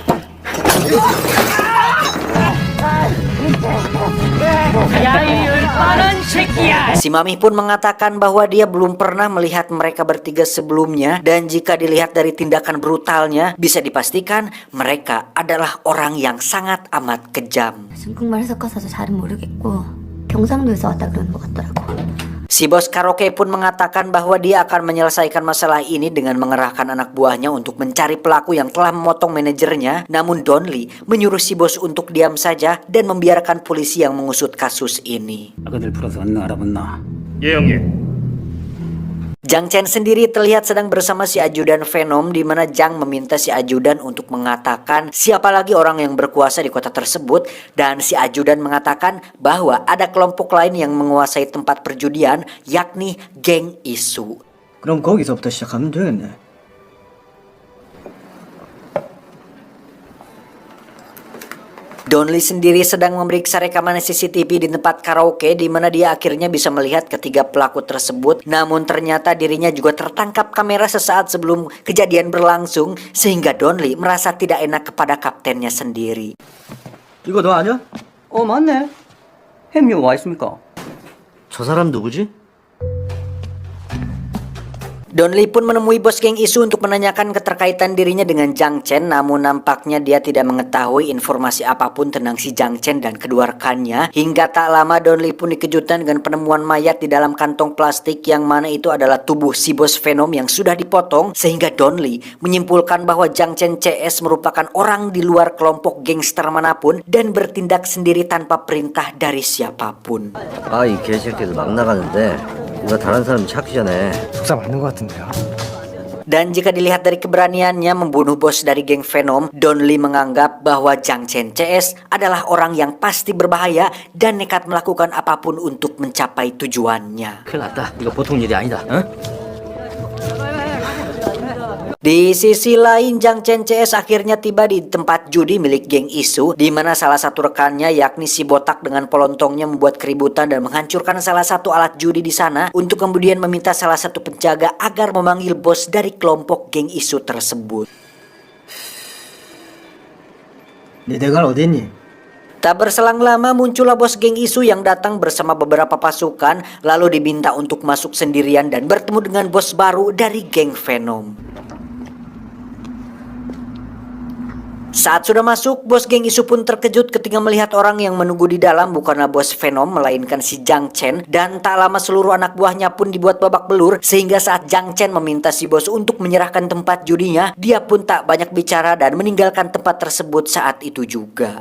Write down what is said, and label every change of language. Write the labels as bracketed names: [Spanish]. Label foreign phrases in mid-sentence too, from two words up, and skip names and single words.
[Indonesian] Si mami pun mengatakan bahwa dia belum pernah melihat mereka bertiga sebelumnya, dan jika dilihat dari tindakan brutalnya, bisa dipastikan mereka adalah orang yang sangat amat kejam. [Korean] 중국말 섞어서 잘은 모르겠고 경상도에서 왔다 그러는 것 같더라고. [Indonesian] Si bos karaoke pun mengatakan bahwa dia akan menyelesaikan masalah ini dengan mengerahkan anak buahnya untuk mencari pelaku yang telah memotong manajernya. Namun Don Lee menyuruh si bos untuk diam saja dan membiarkan polisi yang mengusut kasus ini. [Korean] 아가들 불어서 왔나 알아봤나? 예, 형님. [Indonesian] Jang Chen sendiri terlihat sedang bersama si ajudan Venom, di mana Jang meminta si ajudan untuk mengatakan siapa lagi orang yang berkuasa di kota tersebut, dan si ajudan mengatakan bahwa ada kelompok lain yang menguasai tempat perjudian, yakni geng Isu. [Korean] 그럼 거기서부터 시작하면 되겠네. [Indonesian] Don Lee sendiri sedang memeriksa rekaman CCTV di tempat karaoke, di mana dia akhirnya bisa melihat ketiga pelaku tersebut. Namun ternyata dirinya juga tertangkap kamera sesaat sebelum kejadian berlangsung, sehingga Don Lee merasa tidak enak kepada kaptennya sendiri. [Korean] 이거 너 아니야? 맞네. 햄이 와 있습니까? 저 사람 누구지? [Indonesian] Don Lee pun menemui bos geng Isu untuk menanyakan keterkaitan dirinya dengan Jang Chen, namun nampaknya dia tidak mengetahui informasi apapun tentang si Jang Chen dan kedua rekannya. Hingga tak lama Don Lee pun dikejutkan dengan penemuan mayat di dalam kantong plastik, yang mana itu adalah tubuh si bos Venom yang sudah dipotong, sehingga Don Lee menyimpulkan bahwa Jang Chen CS merupakan orang di luar kelompok gangster manapun dan bertindak sendiri tanpa perintah dari siapapun. [Korean] 아, 이 개새끼들 막 나가는데 이거 다른 사람 찾기 전에 속사 맞는 것 같은데요. [Indonesian] Dan jika dilihat dari keberaniannya membunuh bos dari geng Venom, Don Lee menganggap bahwa Jang Chen CS adalah orang yang pasti berbahaya dan nekat melakukan apapun untuk mencapai tujuannya. [Korean] 큰일 났다. 이거 보통 일이 아니다. 응? [Indonesian] Di sisi lain, Jang Chen CS akhirnya tiba di tempat judi milik geng Isu, di mana salah satu rekannya yakni si botak dengan polontongnya membuat keributan dan menghancurkan salah satu alat judi di sana, untuk kemudian meminta salah satu penjaga agar memanggil bos dari kelompok geng Isu tersebut. [Korean] 니네가 어디 있니? [Indonesian] Tak berselang lama muncullah bos geng Isu yang datang bersama beberapa pasukan, lalu diminta untuk masuk sendirian dan bertemu dengan bos baru dari geng Venom. Saat sudah masuk, bos geng Isu pun terkejut ketika melihat orang yang menunggu di dalam bukanlah bos Venom, melainkan si Jang Chen, dan tak lama seluruh anak buahnya pun dibuat babak belur, sehingga saat Jang Chen meminta si bos untuk menyerahkan tempat judinya, dia pun tak banyak bicara dan meninggalkan tempat tersebut saat itu juga.